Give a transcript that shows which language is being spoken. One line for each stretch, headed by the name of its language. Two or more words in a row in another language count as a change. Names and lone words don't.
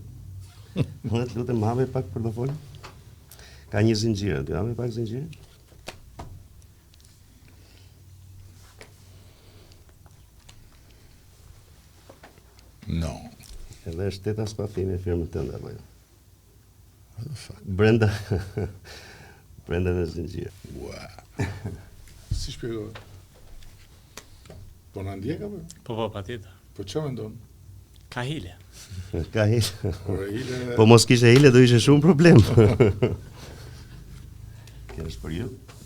Albanian: Unë të lutem hape pak portofolin. Ka një zinxhir aty, hape pak zinxhirin. No. Edhe është 8 spati me firmën tënde apo jo?
English: What the fuck?
Albanian: Brenda në zinxhir. Wow. Si shpjegohet? Po na ndjek apo? Po, patjetër. Po çfarë mendon? Ka hile. Ka hile. Ora ile. Po mos kishe hile do ishe shumë problem. Kjo është për ju.